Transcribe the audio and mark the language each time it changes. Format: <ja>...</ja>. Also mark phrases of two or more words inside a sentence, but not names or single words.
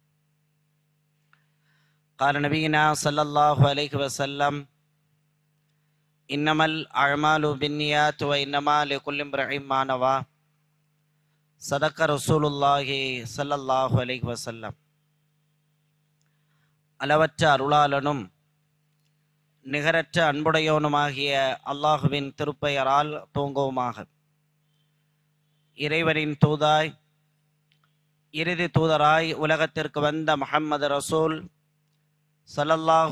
<ar>قال نبينا صلى الله عليه وسلم: إنما الأعمال بالنيات وإنما لكل امرئ ما نوى. صدق رسول الله صلى الله عليه وسلم.</ar> <ta>அளவற்ற அருளாளனும் நிகரற்ற அன்புடையவனுமாகிய அல்லாஹுவின் திருப்பெயரால் தூங்குவோமாக. இறைவனின் தூதாய் இறுதி தூதராய் உலகத்திற்கு வந்த முஹம்மது ரசூல் ஸல்லல்லாஹு</ta>